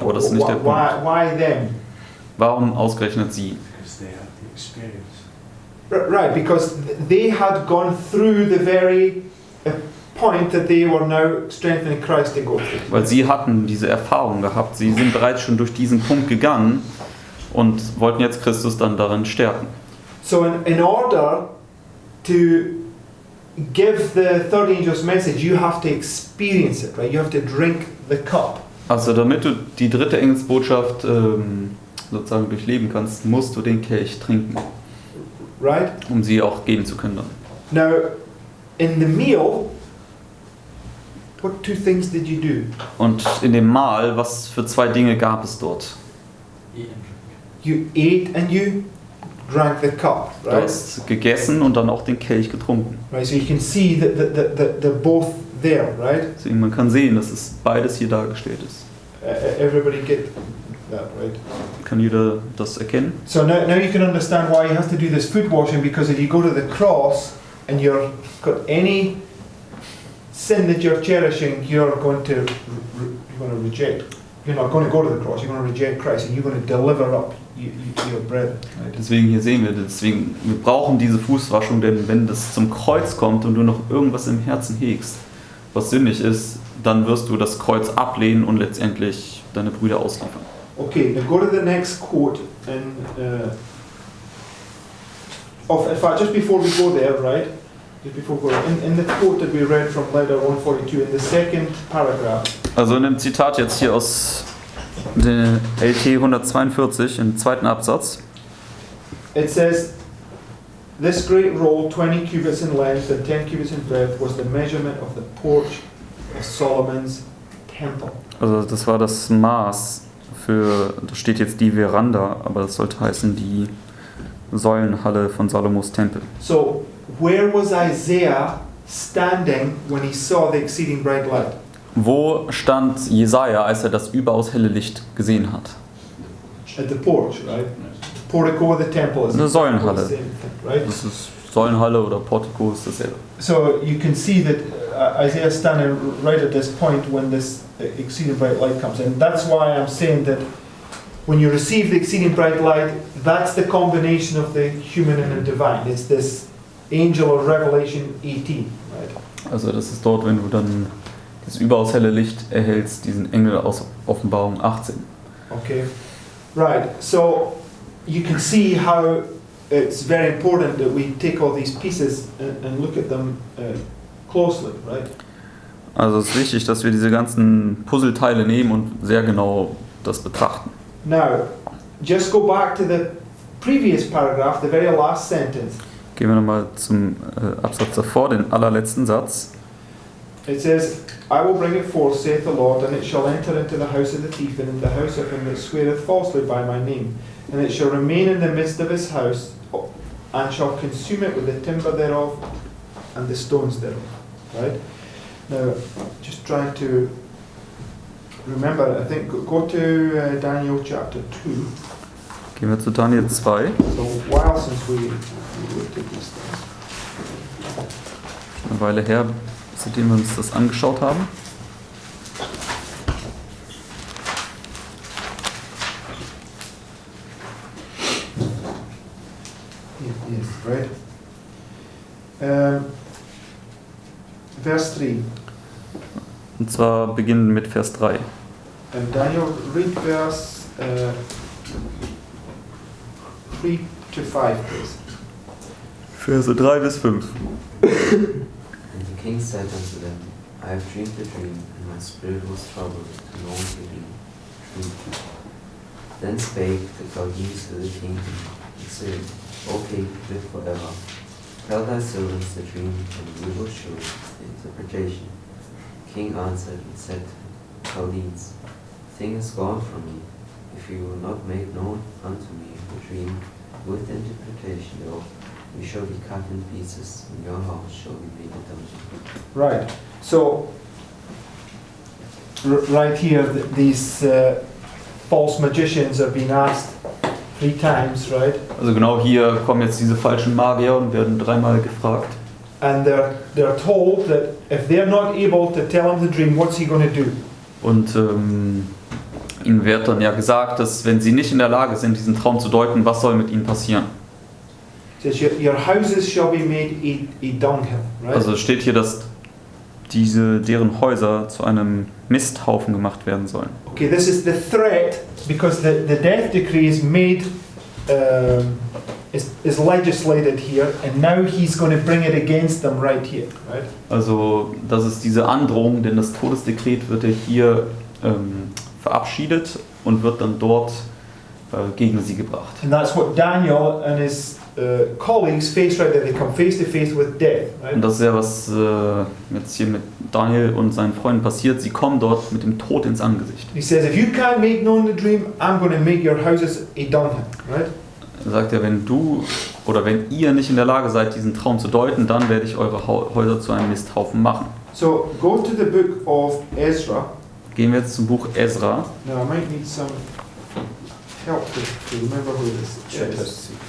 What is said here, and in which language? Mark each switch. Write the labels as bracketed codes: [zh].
[de] Aber das ist nicht der Punkt. [en] Why them? [de] Warum ausgerechnet sie? [en] Because they had the experience. Right, because they had gone through the very point that they were now strengthening Christ to go through. [de] Weil sie hatten diese Erfahrung gehabt. Sie sind bereits schon durch diesen Punkt gegangen und wollten jetzt Christus dann darin stärken. [en] So in order to give the third angel's message, you have to experience it, right? You have to drink the cup. [de] Also damit du die dritte Engelsbotschaft sozusagen durchleben kannst, musst du den Kelch trinken, [en] Right? [de] um sie auch geben zu können dann. [en] Now, in the meal, what two things did you do? [de] Und in dem Mahl, was für zwei Dinge gab es dort? [en] Eat and drink. You ate and you drank the cup, [de] Du [en] right? [de] hast gegessen und dann auch den Kelch getrunken. [en] Right, so you can see that they're both there, right? [de] Deswegen man kann sehen, dass es beides hier dargestellt ist. [en] Everybody get that, right? [de] Kann jeder das erkennen? [en] So now you can understand why he has to do this footwashing, because if you go to the cross and you've got any sin that you're cherishing, you're going to reject. You're not going to go to the cross. You're going to reject Christ, and you're going to deliver up your brethren. Right? [de] Deswegen hier sehen wir, wir brauchen diese Fußwaschung, denn wenn das zum Kreuz kommt und du noch irgendwas im Herzen hegst, was sündig ist, dann wirst du das Kreuz ablehnen und letztendlich deine Brüder ausliefern. [en] Okay, now go to the next quote, and in fact, just before we go there, right? Just before we go, in the quote that we read from letter 142, in the second paragraph. [de] Also in dem Zitat jetzt hier aus der LT 142 im zweiten Absatz. [en] It says, "This great roll, 20 cubits in length and 10 cubits in breadth, was the measurement of the porch of Solomon's temple." [de] Also das war das Maß für, da steht jetzt die Veranda, aber das sollte heißen die Säulenhalle von Salomos Tempel. [en] So, where was Isaiah standing when he saw the exceeding bright light? [de] Wo stand Jesaja, als er das überaus helle Licht gesehen hat? [en] At the porch, right? Portico of the temple is [de] Eine Säulenhalle. [en] the same thing, right? [de] Das ist Säulenhalle oder Portico ist dasselbe. [en] So you can see that Isaiah is standing right at this point when this exceeding bright light comes, and that's why I'm saying that when you receive the exceeding bright light, that's the combination of the human and the divine. It's this angel of Revelation 18, right? [de] Also das ist dort, wenn du dann das überaus helle Licht erhältst, diesen Engel aus Offenbarung 18. [en] Okay, right. So you can see how it's very important that we take all these pieces and look at them closely, right? [de] Also es ist wichtig, dass wir diese ganzen Puzzleteile nehmen und sehr genau das betrachten. [en] Now, just go back to the previous paragraph, the very last sentence. [de] Gehen wir nochmal zum Absatz davor, den allerletzten Satz. [en] It says, I will bring it forth, saith the Lord, and it shall enter into the house of the thief, and in the house of him that sweareth falsely by my name. And it shall remain in the midst of his house, and shall consume it with the timber thereof, and the stones thereof. Right? Now, just trying to remember, I think, go to Daniel chapter 2. [de] Gehen wir zu Daniel 2. [en] So, a while since we looked at these things. [de] Eine Weile her, seitdem wir uns das angeschaut haben. [en] Yes, right. Verse 3. [de] Und zwar beginnen mit Vers 3. [en] And Daniel, read verse 3 to 5, please. [de] Verse 3 bis 5. [en] And the king said unto them, I have dreamed a dream, and my spirit was troubled to know the dream. Then spake the Chaldeans to the king, and said, O king, live forever. Tell thy servants the dream, and we will show the interpretation. The king answered and said to the Chaldeans, The thing is gone from me. If you will not make known unto me the dream with the interpretation thereof, we shall be cut in pieces, and your house shall be made a dungeon. Right. So, right here, these false magicians have been asked 3 times, right? [de] Also genau hier kommen jetzt diese falschen Magier und werden 3-mal gefragt. [en] And they're told that if they're not able to tell him the dream, what's he going to do? [de] Und ihnen wird dann ja gesagt, dass wenn sie nicht in der Lage sind, diesen Traum zu deuten, was soll mit ihnen passieren? [en] It says, your houses shall be made a dunghill, right? [de] Also es steht hier, dass deren Häuser zu einem Misthaufen gemacht werden sollen. [en] Okay, this is the threat because the death decree is made, is legislated here, and now he's going to bring it against them right here, right? [de] Also das ist diese Androhung, denn das Todesdekret wird ja hier verabschiedet und wird dann dort gegen sie gebracht. [en] And that's what Daniel and his colleagues face right there. They come face to face with death, right? [de] Und das ist ja, was jetzt hier mit Daniel und seinen Freunden passiert. Sie kommen dort mit dem Tod ins Angesicht. [en] He says, if you can't make known the dream, I'm going to make your houses a dunghill, right? [de] Er sagt ja, wenn du oder wenn ihr nicht in der Lage seid, diesen Traum zu deuten, dann werde ich eure Häuser zu einem Misthaufen machen. [en] So go to the book of Ezra. [de] Gehen wir jetzt zum Buch Ezra. [en] Now I might need some help to remember who this is.